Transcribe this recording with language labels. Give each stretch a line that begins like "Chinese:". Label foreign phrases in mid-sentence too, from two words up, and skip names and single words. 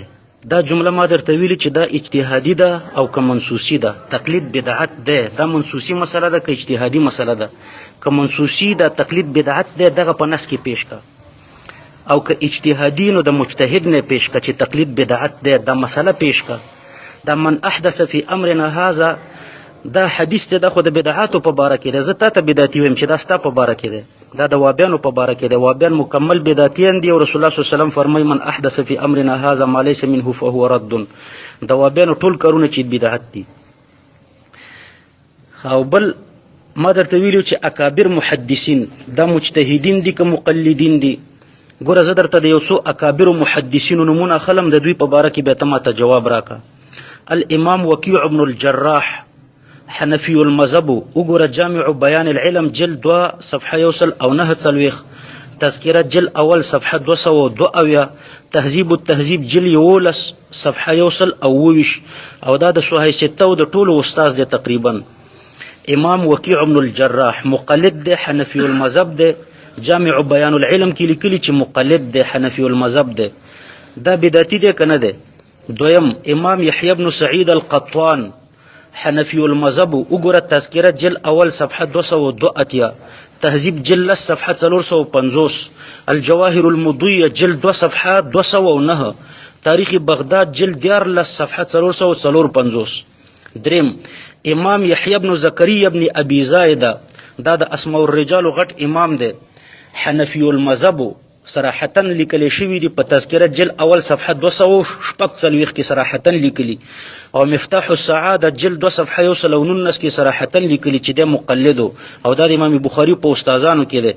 Pashto: دا جمله ما درته ویلي چې دا اجتهادي ده او که منسوسي ده. تقلید بدعت دی، دا منسوسي مسله ده که اجتهادي مسله ده. که منسوسي ده تقلید بدعت دی، دغه په نص کې پیش کا. او که اجتهادي نو د مجتهد نه پیش کا چې تقلید بدعت دی، دا مسله پیش کا. دا
Arabic: من احدث فی امرنا هذا
Pashto: دا حدیث دی، دا خو د بدعاتو په باره کې دی. زه تا ته بدعتي ویم چې دا ستا په باره کې دی، دا د وابیانو په باره کې دی. وابیان مکمل بدعتیان دي او رسول الله صلی الله علیه وسلم فرمایي
Arabic: من احدث فی امرنا هذا ما ليس منه فهو رد.
Pashto: د وابیانو ټول کارونه چې بدعت دي. او بل ما درته ویلو چې اکابر محدثین دا مجتهدین دي که مقلدین دي. ګوره زه درته د یو څو اکابر محدثینو نمونه اخلم، د دوی په باره کې بیا ته ماته جواب راکړه.
Arabic: الامام وکیع بن الجراح حنفی المذهب،
Pashto: وګوره جامع بیان العلم جلد 2 صفحه 109، تذکره جلد اول صفحه 202، تهذیب التهذیب جلد 11 صفحه 129. او دا د صحیح سته او د ټولو استاد دی تقریبا. امام وکیع بن الجراح مقلد دی،
Arabic: حنفی المذهب
Pashto: دی. جامع بیان العلم کې لیکلي چې مقلد دی،
Arabic: حنفی المذهب
Pashto: دی. دا بدعتي دی که نه دی؟ دویم امام یحیی بن سعید القطان
Arabic: حنفی المذهب،
Pashto: وګوره تذکره جلد اول صفحه 202، تهذیب جلد صفحه 450، الجواهر المضیه جلد 2 صفحه 209، تاریخ بغداد جلد 14 صفحه 450. دریم امام یحیی بن زکریا بن ابي زائده، دا د
Arabic: اسماء الرجال
Pashto: غټ امام دی،
Arabic: حنفی المذهب،
Pashto: صراحتا لیکلی شوی دی په تذکره جلد اول صفحه 246 کې صراحتا لیکلی. او مفتاح السعاده جلد 2 صفحه 119 کې صراحتا لیکلی چې د مقلد او دا د امام بخاری په استادانو کې دی.